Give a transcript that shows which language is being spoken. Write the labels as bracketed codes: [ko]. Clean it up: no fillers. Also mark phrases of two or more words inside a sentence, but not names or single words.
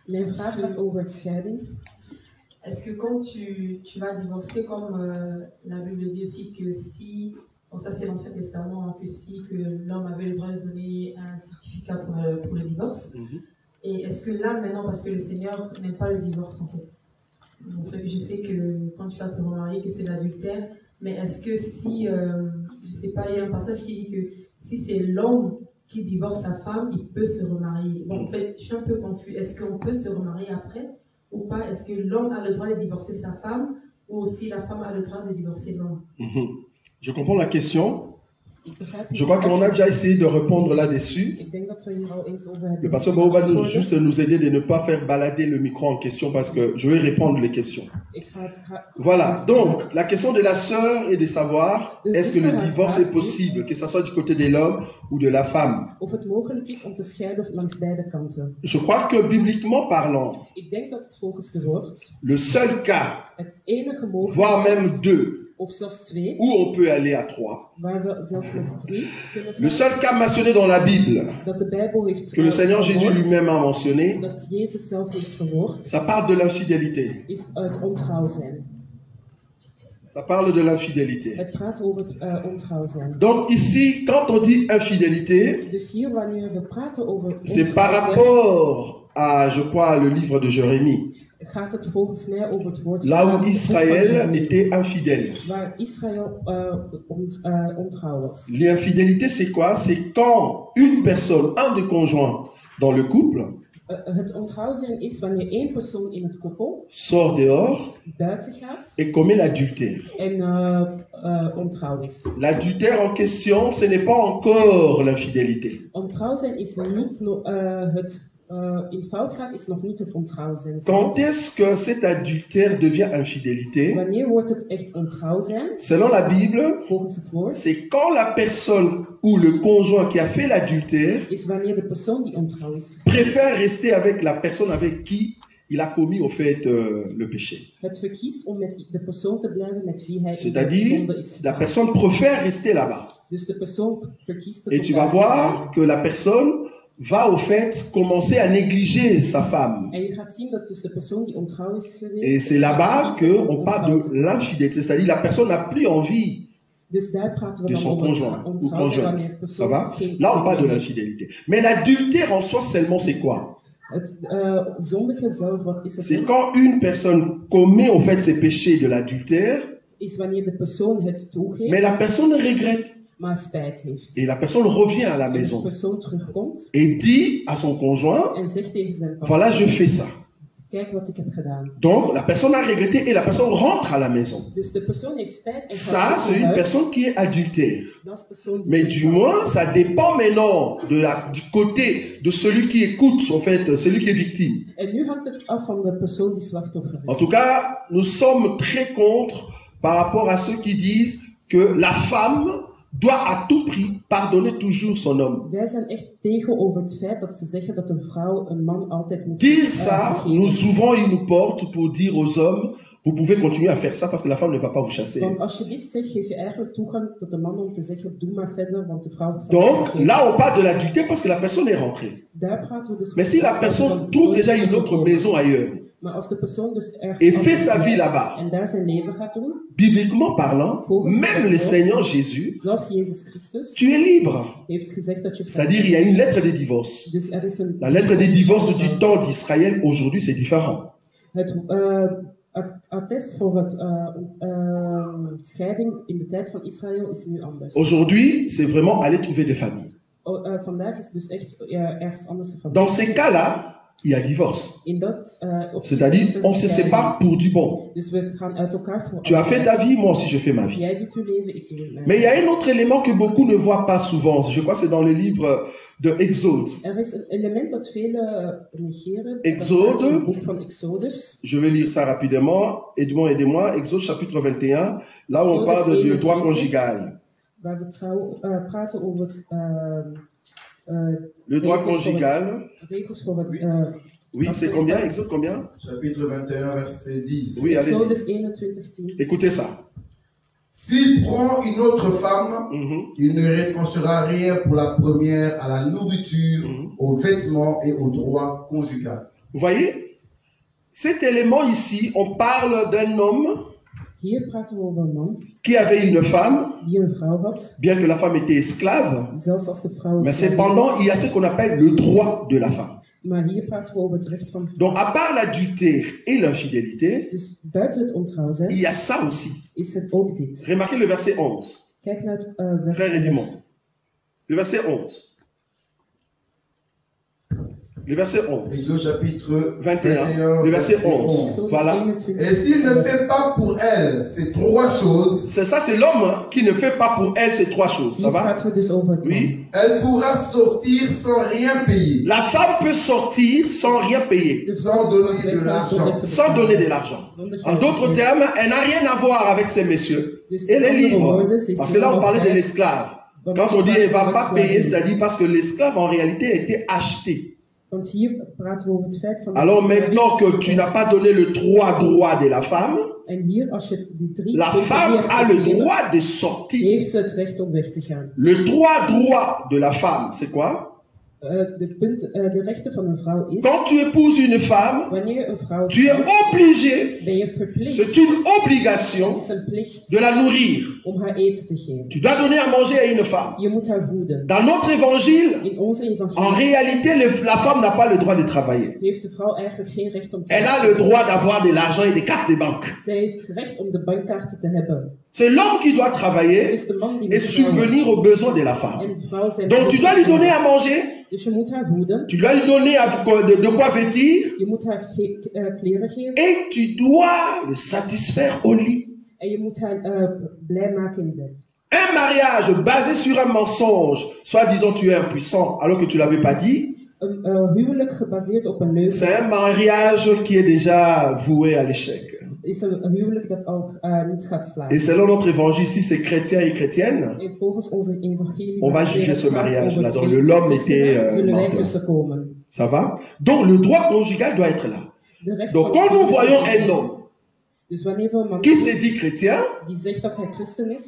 [fr] Est-ce que quand tu vas divorcer, comme la Bible dit aussi que si, bon ça c'est l'Ancien Testament, que si que l'homme avait le droit de donner un certificat pour le divorce, et est-ce que là maintenant, parce que le Seigneur n'aime pas le divorce en fait, bon, je sais que quand tu vas te remarier que c'est l'adultère, mais est-ce que si, je sais pas, il y a un passage qui dit que si c'est l'homme qui divorce sa femme, il peut se remarier. Bon en fait, je suis un peu confus, est-ce qu'on peut se remarier après ou pas? Est-ce que l'homme a le droit de divorcer sa femme ou aussi la femme a le droit de divorcer l'homme? Je comprends la question. [nl] Ik begrijp [fr] Je crois qu'on a déjà essayé de répondre là-dessus. [nl] Ik denk dat we hier al eens over hebben. [fr] Le pasteur Bao va nous, [nl] geantwoord. [fr] juste nous aider de ne pas faire balader le micro en question parce que je vais répondre les questions. [nl] Ik ga het [fr] Voilà, donc la question de la sœur est de savoir est-ce que le divorce est possible, que ce soit du côté de l'homme ou de la femme. [nl] Of het mogelijk is om te scheiden langs beide kanten. [fr] Je crois que bibliquement parlant, [nl] Ik denk dat het volgens de woord [fr] le seul cas, [nl] het enige [fr] voire même [nl] mogelijkheid [fr] deux, [nl] of zelfs twee, [fr] où on peut aller à trois, [nl] waar we zelfs met drie kunnen [fr] le [nl] gaan, [fr] seul cas mentionné dans la Bible, [nl] dat de Bijbel heeft [fr] que le Seigneur Jésus [nl] verwoord, [fr] lui-même a mentionné, [nl] dat Jezus zelf heeft verwoord, [fr] ça parle de l'infidélité. [nl] is uit ontrouw zijn. [fr] Ça parle de l'infidélité. [nl] Het gaat over het ontrouw zijn. [fr] Donc ici, quand on dit infidélité, [nl] Dus hier, wanneer we praten over het [fr] c'est par [nl] ontrouw zijn, [fr] rapport à, je crois, le livre de Jérémie, [nl] gaat het volgens mij over het woord [fr] là où [nl] van [fr] Israël était infidèle. [nl] waar Israël ontrouw was. [fr] L'infidélité, c'est quoi? C'est quand une personne, un des conjoints dans le couple, [nl] Het ontrouw zijn is wanneer één persoon in het koppel [fr] sort dehors [nl] buiten gaat [fr] et commet l'adultère. [nl] en ontrouw is. [fr] L'adultère en question, ce n'est pas encore l'infidélité. [nl] Ontrouw zijn is niet het in fout gaat, is nog niet het ontrouw zijn. [fr] Quand est-ce que cet adultère devient infidélité? [nl] Wanneer wordt het echt ontrouw zijn? [fr] Selon la Bible, [nl] Volgens het woord [fr] c'est quand la personne ou le conjoint qui a fait l'adultère [nl] is wanneer de persoon die ontrouw is [fr] préfère rester avec la personne avec qui il a commis au fait le péché. [nl] het verkiest om met de persoon te blijven met wie hij in de [fr] C'est-à-dire, [nl] zonde is [fr] la [nl] gegaan. [fr] personne préfère rester là-bas. [nl] Dus de persoon verkiest [fr] Et tu vas voir que la personne va au fait commencer à négliger sa femme. [nl] En je gaat zien dat dus de persoon die ontrouw is geweest. [fr] Et c'est là-bas qu'on parle de l'infidélité. C'est-à-dire la personne n'a plus envie [nl] Dus daar praten we [fr] de [nl] dan [fr] son [nl] over [fr] conjoint ou [nl] ontrouw zijn wanneer [fr] conjointe. [nl] de [fr] Ça [nl] persoon [fr] va? [nl] geen [fr] Là, on parle de [nl] heeft. [fr] l'infidélité. Mais l'adultère en soi seulement, c'est quoi? [nl] Het zondige zelf, wat is het? [fr] C'est quand une personne commet au fait ses péchés de l'adultère, [nl] Is wanneer de persoon het toegeeft, [fr] mais la personne regrette. [nl] maar spijt heeft. [fr] Et la personne revient à la [nl] En de [fr] maison [nl] persoon terugkomt [fr] et dit à son conjoint, [nl] en zegt tegen zijn partner, [fr] voilà, je fais ça. [nl] kijk wat ik heb gedaan. [fr] Donc, la personne a regretté et la personne rentre à la maison. [nl] Dus de persoon heeft spijt en [fr] Ça, [nl] gaat [fr] c'est [nl] naar [fr] une [nl] huis. [fr] personne qui est adultère. [nl] Dat is de persoon die [fr] Mais [nl] ontrouw [fr] du moins, ça dépend maintenant du côté de celui qui écoute, en fait, celui qui est victime. [nl] is. En nu hangt het af van de persoon die slachtoffer [fr] En [nl] is. [fr] tout cas, nous sommes très contre par rapport à ceux qui disent que la femme doit à tout prix pardonner toujours son homme. [nl] Wij zijn echt tegen over het feit dat ze zeggen dat een vrouw een man altijd moet [fr] Dire ça, [nl] vergeven. [fr] nous ouvrons une porte pour dire aux hommes, vous pouvez continuer à faire ça parce que la femme ne va pas vous chasser. [nl] Want als je dit zegt, geef je eigenlijk toegang tot de man om te zeggen, doe maar verder, want de vrouw zal [fr] Donc [nl] vergeven. [fr] là, on parle de l'adultère parce que la personne est rentrée. [nl] Daar praten we dus [fr] Mais si la personne trouve déjà une autre maison ailleurs [nl] Maar als de persoon dus ergens [fr] et [nl] anders [fr] fait sa vie [nl] blijft [fr] là-bas, [nl] en daar zijn leven gaat doen, [fr] bibliquement parlant, même le Seigneur Jésus, [nl] zelfs Jezus Christus [fr] tu es libre. [nl] heeft gezegd dat je vrij [fr] C'est-à-dire, il y a une lettre de divorce. [nl] Dus er is een [fr] La lettre de divorce du temps d'Israël, aujourd'hui, c'est différent. [nl] Het attest voor het scheiding in de tijd van Israël is nu anders. [fr] Aujourd'hui, c'est vraiment aller trouver des familles. [nl] Vandaag is het dus echt ergens anders van. [fr] Dans ces cas-là, il y a divorce. [nl] In dat [fr] C'est-à-dire, on se sépare pour du bon. [nl] Dus we gaan uit elkaar voor. [fr] Tu as fait ta vie, moi aussi je fais ma vie. [nl] Jij doet je leven, ik doe het mijn. [fr] Mais il y a un autre élément que beaucoup ne voient pas souvent. Je crois que c'est dans le livre de Exode. [nl] Er is een element dat velen negeren. [fr] Exode. [nl] Dat staat in het boek van Exodus. [fr] Je vais lire ça rapidement. Edmond, aidez-moi. Exode chapitre 21. Là où on parle du droit conjugal. [nl] Waar we praten over het. [fr] Le droit conjugal. [nl] Regels voor het. [fr] Oui, c'est combien? Exode combien? Chapitre 21, verset 10. Oui, allez-y. [nl] Exodus 21:10. [fr] Écoutez ça. S'il prend une autre femme, Mhm. il ne retranchera rien pour la première à la nourriture, aux vêtements et au droit conjugal. Vous voyez? Cet élément ici, on parle d'un homme [nl] Hier praten we over een man [fr] qui avait une femme, [nl] die een vrouw had, [fr] bien que la femme était esclave, [nl] zelfs als de vrouw [fr] mais [nl] slaaf [fr] cependant, [nl] was. [fr] il y a ce qu'on appelle le droit de la femme. [nl] Maar hier praten we over het recht van vrouw. [fr] Donc, à part l'adultère et l'infidélité, [nl] Dus buiten het ontrouw zijn, [fr] il y a ça aussi. [nl] is het ook dit. [fr] Remarquez le verset 11. [nl] Kijk naar het [fr] Frère [nl] vers. [fr] Edmond. Le verset 11. Le verset 11. Exode chapitre 21. Le verset 11. Voilà. Et s'il ne fait pas pour elle ces trois choses, C'est ça, c'est l'homme qui ne fait pas pour elle ces trois choses. Ça [nl] Hier [fr] va? [nl] praten we dus over het man. [fr] Oui. elle pourra sortir sans rien payer, La femme peut sortir sans rien payer, [nl] De [fr] sans [nl] vrouw [fr] donner [nl] mag [fr] de [nl] weggaan [fr] l'argent. [nl] zonder te [fr] sans [nl] betalen. [fr] donner de l'argent. [nl] Zonder [fr] En [nl] geld [fr] d'autres [nl] te geven. [fr] termes, elle n'a rien à voir avec ces messieurs. [nl] Dus [fr] Elle [nl] in [fr] est [nl] andere [fr] libre. [nl] woorden, ze is [fr] Parce que là, on [nl] helemaal [fr] parlait de [nl] vrij. [fr] l'esclave. [nl] Want [fr] Quand on dit [nl] hier [fr] elle ne va [nl] praten we [fr] pas [nl] over [fr] payer, [nl] slavernij. [fr] c'est-à-dire parce que l'esclave en réalité a été acheté. [nl] Want hier praten we over het feit van... [fr] Alors maintenant que tu n'as pas donné le droit de la femme, [nl] En hier, als je die drie [fr] la [nl] punten [fr] femme [nl] niet hebt [fr] a le [nl] gegeven, [fr] droit de sortir. [nl] heeft ze het recht om weg te gaan. [fr] Le droit de la femme, c'est quoi? [nl] De rechten van een vrouw is, [fr] Quand tu épouses une femme, [nl] wanneer je een vrouw [fr] tu es obligé, [nl] ben je verplicht, [fr] c'est une obligation [nl] het is een plicht [fr] de la nourrir. [nl] om haar eten te geven. [fr] Tu dois donner à manger à une femme. [nl] Je moet haar voeden. [fr] Dans notre évangile, [nl] In onze [fr] en [nl] evangelie [fr] réalité, la femme n'a pas le droit de travailler. [nl] heeft de vrouw eigenlijk geen recht om te [fr] Elle a le droit d'avoir de l'argent et des cartes de banque. [nl] Zij heeft recht om de bankkaarten te hebben. [fr] C'est l'homme qui doit [nl] Het [fr] travailler [nl] is de man die [fr] et [nl] moet werken. [fr] subvenir aux besoins de la femme. [nl] En de vrouw zijn [fr] Donc tu dois lui donner à manger, [nl] Dus je moet haar voeden. [fr] tu dois lui donner de quoi vêtir [nl] Je moet haar kleren geven. [fr] et tu dois le satisfaire au lit. [nl] En je moet haar blij maken in bed. [fr] Un mariage basé sur un mensonge, soit disant tu es impuissant alors que tu l'avais pas dit, [nl] Een huwelijk gebaseerd op een leugen [fr] c'est un mariage qui est déjà voué à l'échec. [nl] is een huwelijk dat al niet gaat [fr] Et [nl] slagen. [fr] selon notre évangile, si c'est chrétien et chrétienne, [nl] En volgens onze evangelie [fr] on va [nl] wanneer [fr] juger [nl] het [fr] ce [nl] gaat [fr] mariage-là. [nl] over [fr] Donc [nl] twee [fr] l'homme [nl] christenen, [fr] était [nl] zullen wij [fr] menteur. [nl] tussenkomen. [fr] Ça va? Donc le droit conjugal doit être là. [nl] De recht [fr] Donc [nl] van- [fr] quand nous voyons un homme [nl] Dus wanneer we een man [fr] qui se dit chrétien, [nl] die zegt dat hij christen is,